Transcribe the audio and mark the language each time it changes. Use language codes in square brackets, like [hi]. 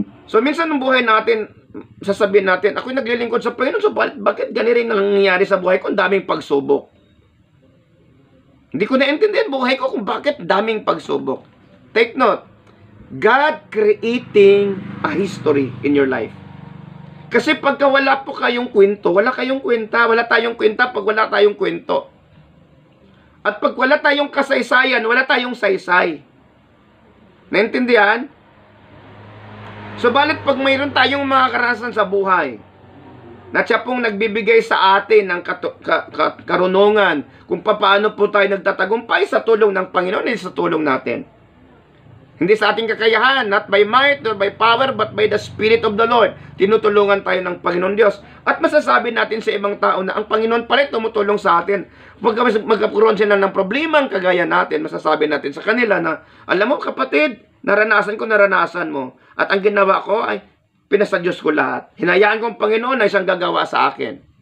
[tl] So minsan ng buhay natin, sasabihin natin, ako'y naglilingkod sa Panginoon, so bakit ganito rin nangyayari sa buhay ko? Ang daming pagsubok. Hindi ko naintindihan buhay ko kung bakit daming pagsubok. [en] Take note, God creating a history in your life. [tl] Kasi pagka wala po kayong kwento, wala kayong kwenta, wala tayong kwenta pag wala tayong kwento. At pag wala tayong kasaysayan, wala tayong saysay. Naintindihan? Subalit pag mayroon tayong mga karanasan sa buhay, na siya pong nagbibigay sa atin ng karunungan kung paano po tayo nagtatagumpay sa tulong ng Panginoon, hindi sa tulong natin. Hindi sa ating kakayahan, [en] not by might nor by power, but by the Spirit of the Lord. [tl] Tinutulungan tayo ng Panginoon Diyos. At masasabi natin sa ibang tao na ang Panginoon pala tumutulong sa atin. Pag magkaroon sila ng problema ang kagaya natin, masasabi natin sa kanila na, alam mo kapatid, naranasan mo. At ang ginawa ko ay, pinasa Diyos ko lahat. Hinayaan ko ang Panginoon na siyang gagawa sa akin.